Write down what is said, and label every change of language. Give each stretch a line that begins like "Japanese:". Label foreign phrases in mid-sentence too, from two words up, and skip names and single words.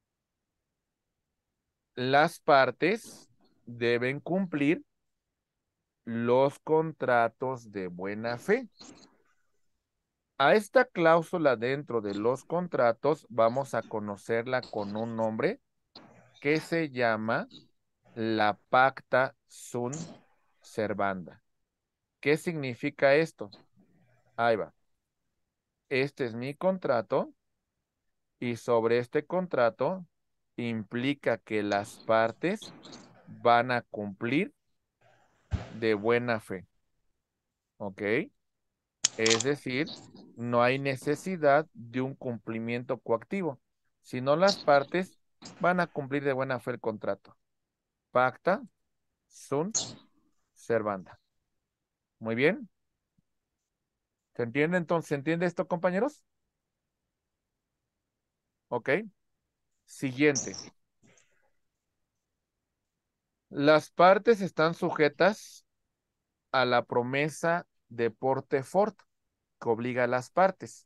Spanish: Las partes deben cumplir los contratos de buena fe. A esta cláusula dentro de los contratos vamos a conocerla con un nombre que se llama la
Latin: pacta sunt servanda.
Spanish: ¿Qué significa esto? Ahí va. Este es mi contrato y sobre este contrato implica que las partes van a cumplir de buena fe. ¿Ok? Es decir, no hay necesidad de un cumplimiento coactivo, sino las partes van a cumplir de buena fe el contrato.
Latin: Pacta sunt servanda.
Spanish: Muy bien. ¿Se entiende entonces? ¿Se entiende esto, compañeros? Ok. Siguiente. Las partes están sujetas a la promesa de
French: porte fort
Spanish: que obliga a las partes.